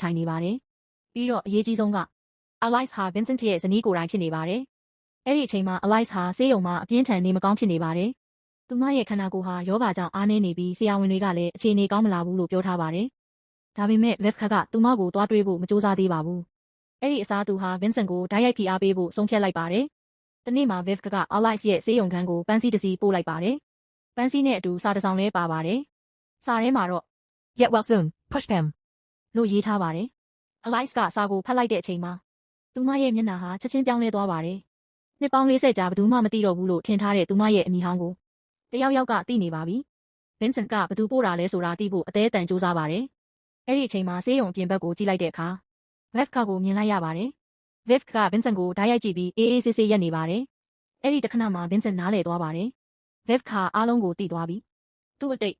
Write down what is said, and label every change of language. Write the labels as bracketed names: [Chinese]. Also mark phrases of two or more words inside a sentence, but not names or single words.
[Burmese] ထိုင်နေပါတယ်။ပြီးတော့အရေးကြီးဆုံးက Alice ဟာ Vincent ရဲ့ဇနီးကိုယ်တိုင်ဖြစ်နေပါတယ်။အဲ့ဒီအချိန်မှာ Alice ဟာဆေးရုံမှာအပြင်းထန်နေမကောင်းဖြစ်နေပါတယ်။သူမရဲ့ခန္ဓာကိုယ်ဟာယောဂါကြောင့်အားနည်းနေပြီးဆရာဝန်တွေကလည်းအခြေအနေကောင်းမလာဘူးလို့ပြောထားပါတယ်။ဒါပေမဲ့ Viv ကသူမကိုသွားတွေ့ဖို့မကြိုးစားသေးပါဘူး။အဲ့ဒီအစားသူဟာ Vincent ကိုဓာတ်ရိုက်ဖိအားပေးဖို့ဆုံးဖြတ်လိုက်ပါတယ်။တနေ့မှာ Viv က Alice ရဲ့ဆေးရုံခန်းကိုပန်းစည်းတစ်စီးပို့လိုက်ပါတယ်။ပန်းစည်းနဲ့အတူစာတစ်စောင်လည်းပါပါတယ်။စာထဲမှာတော့ [English] Get well soon, [Burmese] Pushpam လို့ရေးထားပါတယ်။ Alice ကစာကိုဖတ်လိုက်တဲ့အချိန်မှာသူမရဲ့မျက်နှာဟာချက်ချင်းပြောင်းလဲသွားပါတယ်။နှစ်ပေါင်း40ကြာဘယ်သူမှမသိတော့ဘူးလို့ထင်ထားတဲ့သူမရဲ့အမိဟောင်းကိုတယောက်ယောက်ကသိနေပါပြီ။ Vincent ကဘသူပို့တာလဲဆိုတာသိဖို့အသေးအတန်စူးစမ်းပါတယ်။အဲ့ဒီအချိန်မှာဆေးရုံအပြင်ဘက်ကိုကြည့်လိုက်တဲ့အခါ Viv ကိုမြင်လိုက်ရပါတယ်။ Viv က Vincent ကိုဓာတ်ရိုက်ကြည့်ပြီးအေးအေးဆေးဆေးရက်နေပါတယ်။အဲ့ဒီတခဏမှာ Vincent နားလည်သွားပါတယ်။ Viv အားလုံးကိုသိသွားပြီ။သူ့အတိတ်